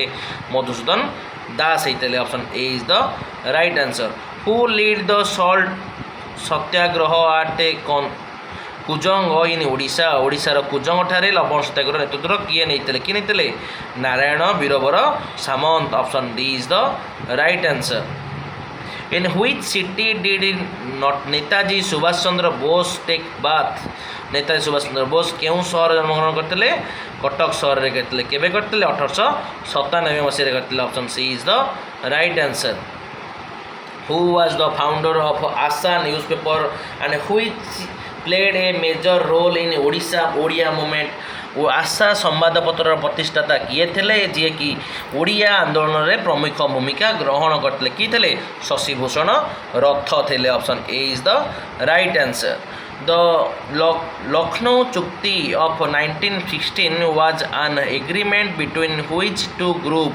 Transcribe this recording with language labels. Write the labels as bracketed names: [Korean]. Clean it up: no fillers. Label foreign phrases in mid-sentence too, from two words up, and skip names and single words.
[Odia] ମଧୁସୂଦନ ଦାସ ହେଇଥିଲେ। [English] Option A is the right answer. Who led the salt Satyagraha at a Kujang in Odisha? [Odia] ଓଡ଼ିଶାର କୁଜଙ୍ଗଠାରେ ଲବଣ ସତ୍ୟାଗ୍ରହ ନେତୃତ୍ୱ କିଏ ନେଇଥିଲେ? କିଏ ନେଇଥିଲେ? ନାରାୟଣ ବୀରବର ସାମନ୍ତ। [English] Option D is the right answer. In which city did ନେତାଜୀ ସୁଭାଷ ଚନ୍ଦ୍ର ବୋଷ take birth? [Odia] ନେତାଜୀ ସୁଭାଷ ଚନ୍ଦ୍ର ବୋଷ କେଉଁ ସହରରେ ଜନ୍ମଗ୍ରହଣ କରିଥିଲେ? କଟକ ସହରରେ କରିଥିଲେ। କେବେ କରିଥିଲେ? 1897 ମସିହାରେ କରିଥିଲେ। [English] Option C is the right answer. Who was the founder of Asa newspaper and which played a major role in Odia movement? [Odia] ଓ ଆଶା ସମ୍ବାଦପତ୍ରର ପ୍ରତିଷ୍ଠାତା କିଏ ଥିଲେ? ଯିଏକି ଓଡ଼ିଆ ଆନ୍ଦୋଳନରେ ପ୍ରମୁଖ ଭୂମିକା ଗ୍ରହଣ କରିଥିଲେ? କିଏ ଥିଲେ? ଶଶିଭୂଷଣ ରଥ ଥିଲେ। [English] Option A is the right answer. The Lucknow ଚୁକ୍ତି of 1916 was an agreement between which two group?